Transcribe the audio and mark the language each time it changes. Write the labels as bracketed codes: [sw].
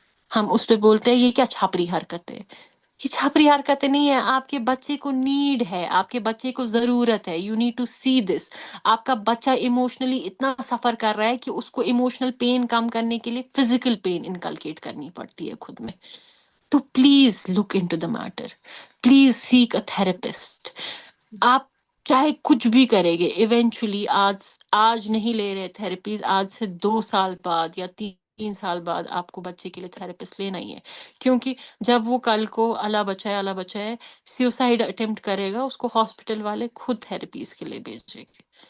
[ur] ہم اس پہ بولتے ہیں یہ کیا چھپری حرکت ہے. یہ چھپری حرکتیں نہیں ہے، آپ کے بچے کو نیڈ ہے، آپ کے بچے کو ضرورت ہے. [en] You need to see this. [ur] آپ کا بچہ ایموشنلی اتنا سفر کر رہا ہے کہ اس کو ایموشنل پین کم کرنے کے لیے فزیکل پین انکلکیٹ کرنی پڑتی ہے خود میں. [en] تو please look into the matter, please seek a therapist. [ur] آپ چاہے کچھ بھی کرے گے ایونچولی، آج نہیں لے رہے تھراپیز، آج سے 2 سال بعد یا 3 سال بعد آپ کو بچے کے لیے تھراپسٹ لینا ہی ہے. کیونکہ جب وہ کل کو اللہ بچائے سیوسائڈ اٹمپٹ کرے گا، اس کو ہاسپٹل والے خود تھراپیز کے لیے بھیجیں گے.